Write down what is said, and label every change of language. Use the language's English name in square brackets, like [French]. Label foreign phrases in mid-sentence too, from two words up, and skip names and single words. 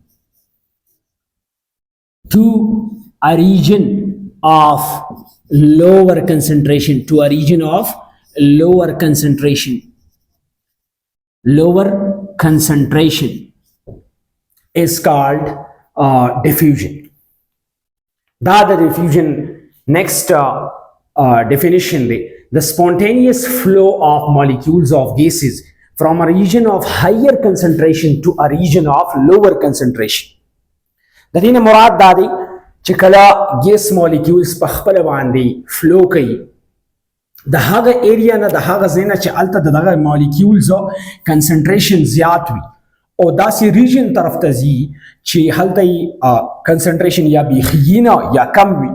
[English] to a region of lower concentration, to a region of lower concentration is called diffusion. The diffusion next definition, the spontaneous flow of molecules of gases from a region of higher concentration to a region of lower concentration. [Pashto] د دې نه مراد دا دی چې کله [English] gas molecules [Pashto] په خپله باندې فلو کوي د هغه ایریا نه د هغه ځای نه چې هلته د دغه مالیکولزو کنسنټریشن زیات وي او داسې ریجن طرف ته ځي چې هلته یې کنسنټریشن یا بیخي نه یا کم وي.